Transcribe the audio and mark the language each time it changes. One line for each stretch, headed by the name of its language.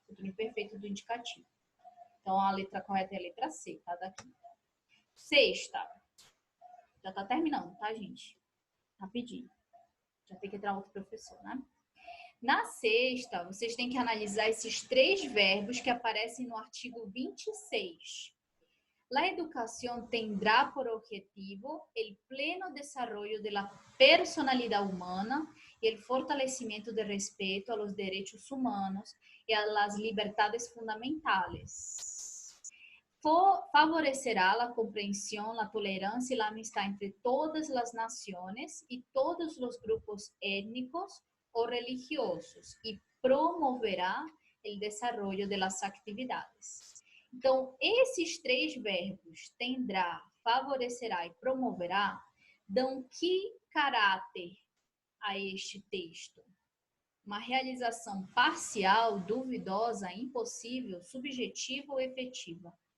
Portuguese: Futuro imperfeito do indicativo. Então, a letra correta é a letra C, tá? Daqui. Sexta. Já tá terminando, tá, gente? Rapidinho. Já tem que entrar outro professor, né? Na sexta, vocês têm que analisar esses 3 verbos que aparecem no artigo 26.
Spanish: La educación tendrá por objetivo el pleno desarrollo de la personalidad humana y el fortalecimiento del respeto a los derechos humanos y a las libertades fundamentales. Favorecerá la comprensión, la tolerancia y la amistad entre todas las naciones y todos los grupos étnicos o religiosos y promoverá el desarrollo de las actividades.
Portuguese: Então, esses 3 verbos, tendrá, favorecerá e promoverá, dão que caráter a este texto? Uma realização parcial, duvidosa, impossível, subjetiva ou efetiva?